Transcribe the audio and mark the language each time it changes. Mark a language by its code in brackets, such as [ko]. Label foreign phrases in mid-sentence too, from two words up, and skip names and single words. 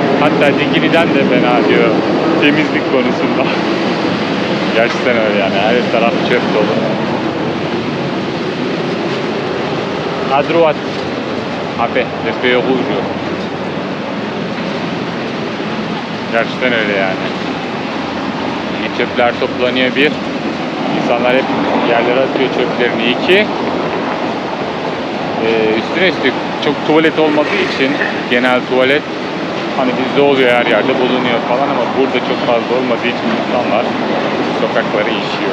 [tr] Hatta Dikili'den de fena diyor. Temizlik konusunda. Gerçekten öyle yani. Her taraf çöp dolu. [fr] À droite. Après, le feu rouge. [tr] Gerçekten öyle yani. Çöpler toplanıyor bir. İnsanlar hep yerlere atıyor çöplerini. İki. Üstüne üstlük çok tuvalet olmadığı için genel tuvalet hani bizde oluyor her yerde bulunuyor falan ama burada çok fazla olmadığı için insanlar sokakları işiyor.